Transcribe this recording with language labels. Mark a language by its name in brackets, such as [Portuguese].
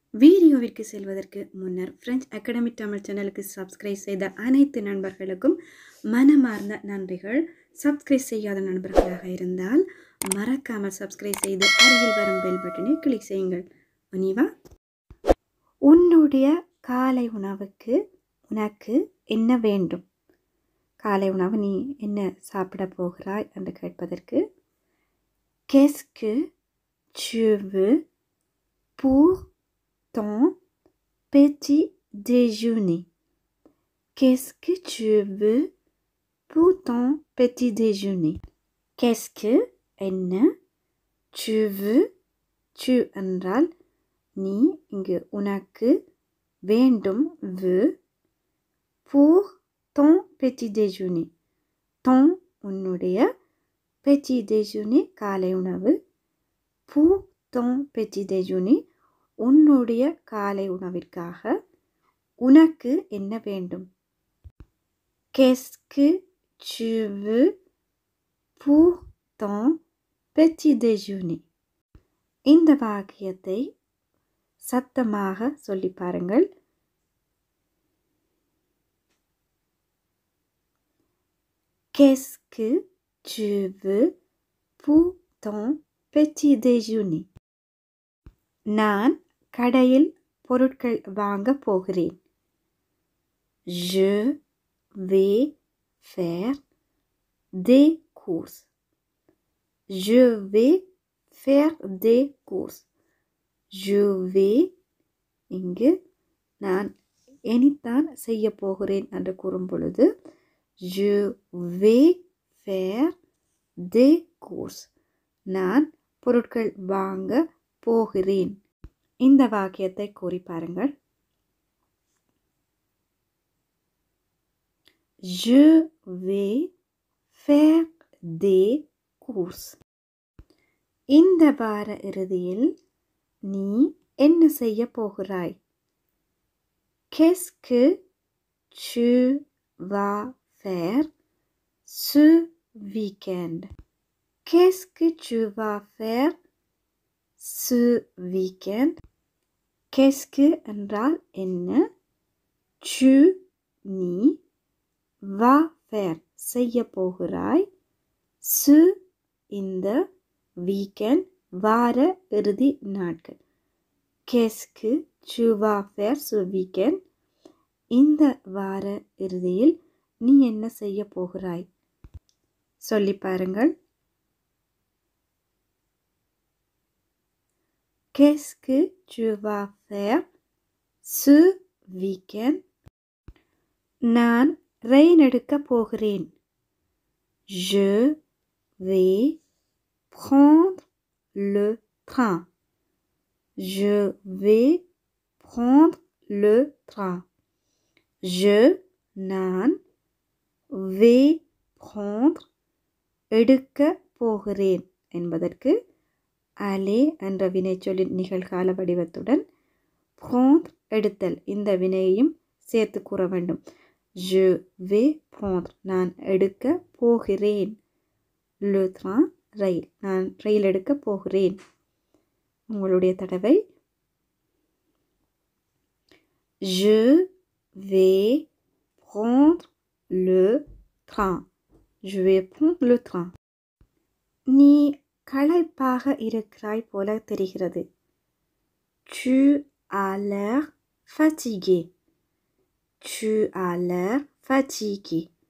[Tamil] வீடியோவிற்கு செல்வதற்கு முன்னர் French academy Tamil சேனலுக்கு சப்ஸ்கிரைப் செய்த அனைத்து நண்பர்களுக்கும் மனமார்ந்த நன்றிகள். சப்ஸ்கிரைப் செய்யாத நண்பர்களாக இருந்தால் மறக்காமல் சப்ஸ்கிரைப் செய்து அருகில் வரும் பெல் பட்டனை கிளிக் செய்யுங்கள். முனிவா, உன்னுடைய காலை உணவுக்கு உனக்கு என்ன வேண்டும்? காலை உணவு நீ என்ன சாப்பிட போகிறாய் என்று கேட்பதற்கு [French] Qu'est-ce que tu veux pour ton petit déjeuner? Qu'est-ce que tu veux pour ton petit déjeuner? Qu'est-ce que [Tamil] என்ன, [French] tu veux, tu [Tamil] என்றால் நீ, இங்கு உனக்கு, வேண்டும் [French] veux, pour ton petit déjeuner. ton [Tamil] உன்னுடைய, [French] petit déjeuner [Tamil] காலை உணவு, [French] pour ton petit déjeuner [Tamil] உன்னுடைய காலை உணவிற்காக உனக்கு என்ன வேண்டும்? [French] Qu'est-ce que tu veux pour ton petit déjeuner? [Tamil] இந்த வாக்கியத்தை சத்தமாக சொல்லி பாருங்கள். [French] Qu'est-ce que tu veux pour ton petit déjeuner? [Tamil] நான் கடையில் பொருட்கள் வாங்க போகிறேன். [French] Je vais faire des courses. Je vais faire des courses. Je vais, [Tamil] இங்கு நான் எனித்தான் செய்ய போகிறேன் என்று கூறும் பொழுது [French] Je vais faire des courses. [Tamil] நான் பொருட்கள் வாங்க போகிறேன். இந்த வாக்கியத்தை கூறி பாருங்கள். [French] Je vais faire des courses. [Tamil] இந்த வார இறுதியில் நீ என்ன செய்ய போகிறாய்? [French] Qu'est-ce que tu vas faire ce week-end? Qu'est-ce que tu vas faire ce week-end? Qu'est-ce que [Tamil] என்றால் என்ன, [French] tu [Tamil] நீ, [French] va faire [Tamil] செய்ய போகிறாய், [French] ce [Tamil] இந்த, weekend வார இறுதி நாட்கள். [French] Qu'est-ce que tu vas faire ce weekend? [Tamil] இந்த வார இறுதியில் நீ என்ன செய்ய போகிறாய்? சொல்லி பாருங்கள். [French] Qu'est-ce que tu vas faire ce weekend? [Tamil] நான் ரயில் எடுக்க போகிறேன். [French] Je vais prendre le train. Je vais prendre le train. Je [Tamil] நான், [French] vais prendre [Tamil] எடுக்க போகிறேன் என்பதற்கு aller என்ற வினைச்சொல்லின் நிகழ்கால வடிவத்துடன் [French] prendre [Tamil] எடுத்தல் இந்த வினையையும் சேர்த்து கூற வேண்டும். [French] Je vais prendre [Tamil] நான் எடுக்க போகிறேன். [French] Le train [Tamil] ரயில், நான் ரயில் எடுக்க போகிறேன். உங்களுடைய தடவை. [French] Je vais prendre le train. Je vais prendre le train. [Tamil] நீ களைப்பாக இருக்கிறாய் போல தெரிகிறது. [French] Tu as l'air fatigué. Tu as l'air fatigué.